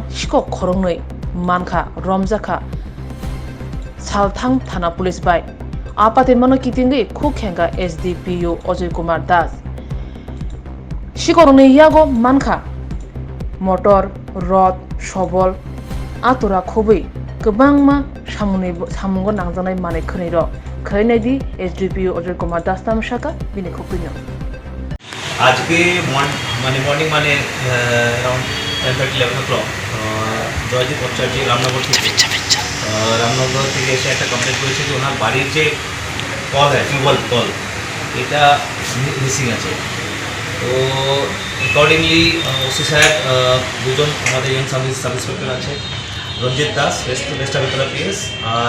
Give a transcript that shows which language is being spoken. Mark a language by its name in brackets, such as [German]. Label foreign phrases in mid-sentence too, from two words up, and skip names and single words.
[Kok Borok] Sikhok Khoroknwi Mankha Rungjak salthang thana police bai apate mano kitingi khukhenga SDPU Ajay Kumar Das Sikhokni yago Mankha [English] motor rod [Kok Borok] shobol atura khobui Kebangma samungo nangjanai mane khneiro khainai di SDPU Ajay Kumar Das tamshaka bini khopinyo [Bangla] আজকে [English] morning around [Bangla] 10:30-11 o'clock জয়জিৎ পঞ্চায়েত রামনগর থেকে এসে একটা কমপ্লেন করেছে যে ওনার বাড়ির যে কল টিউবওয়েল কল এটা মিসিং আছে তো [English] accordingly OC [Bangla] সাহেব দুজন আমাদের [English] young sub inspector [Bangla] আছে রঞ্জিত দাস ওয়েস্ট আগরতলা পিএস আর